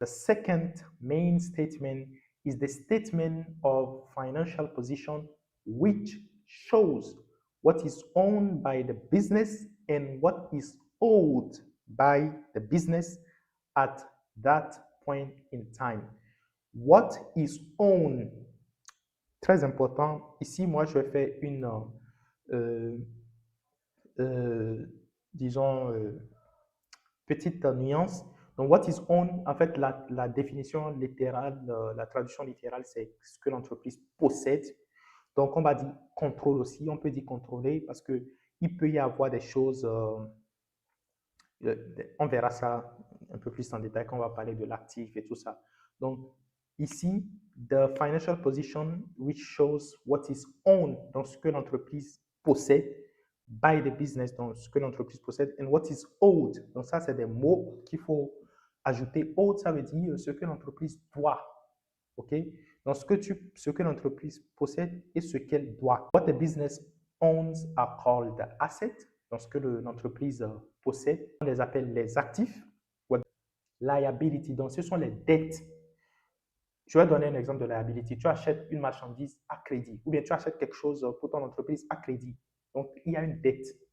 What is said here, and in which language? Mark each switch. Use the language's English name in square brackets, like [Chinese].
[English] The second main statement is the statement of financial position, which shows what is owned by the business and what is owed by the business at that point in time. What is owned? [French] Très important. Ici, moi, je vais faire une, euh, euh, disons, petite nuance. Donc, [English] what is owned, [French] en fait, la définition littérale, la traduction littérale, c'est ce que l'entreprise possède. Donc, on va dire contrôle aussi. On peut dire contrôler parce qu'il peut y avoir des choses, on verra ça un peu plus en détail quand on va parler de l'actif et tout ça. Donc, ici, [English] the financial position which shows what is owned, [French] donc ce que l'entreprise possède, [English] by the business, donc ce que l'entreprise possède, and what is owed. [French] Donc, ça, c'est des mots qu'il faut ajouter. Owed, ça veut dire ce que l'entreprise doit. OK? Donc, ce que l'entreprise possède et ce qu'elle doit. [English] What the business owns are called the assets. [French] Donc, ce que l'entreprise possède, on les appelle les actifs. Liability, donc ce sont les dettes. Je vais donner un exemple de liability. Tu achètes une marchandise à crédit ou bien tu achètes quelque chose pour ton entreprise à crédit. Donc, il y a une dette.